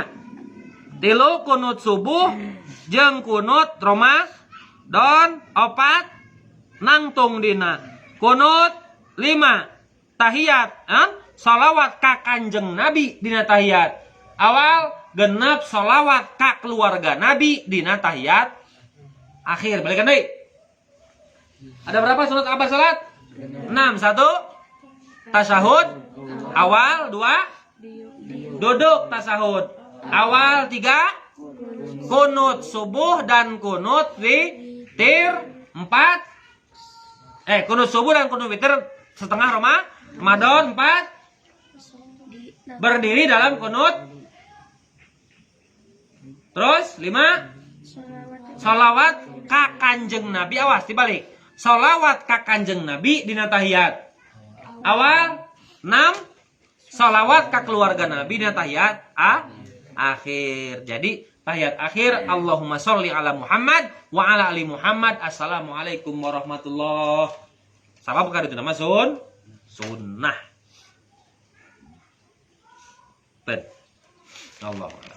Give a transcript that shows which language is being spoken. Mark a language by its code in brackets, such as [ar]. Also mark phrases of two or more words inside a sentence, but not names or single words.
[su] 3 kunut subuh jeung kunut Ramadan 4 nangtung dina kunut 5 tahiyat sholawat ka Kanjeng Nabi dina tahiyat awal genep sholawat ka keluarga Nabi dina tahiyat akhir. Balikan deui. [id] Ada berapa sunat apa salat? 6. 1 tasyahud awal, 2 duduk tasyahud awal, 3 kunut subuh dan kunut witir, 4 kunut subuh dan kunut witir setengah Ramadan, 4 berdiri dalam kunut, terus 5 [su] sholawat ka Kanjeng Nabi. Awas dibalik, sholawat ka Kanjeng Nabi dina tahiyat awal, 6 sholawat ka keluarga Nabi dina tahiyat akhir. [id] Jadi tahiyat akhir [ar] اللهم صل على محمد وعلى آل محمد. السلام عليكم ورحمة الله. [su] Sabab ka ditu nama sunnah. Ben. Allah.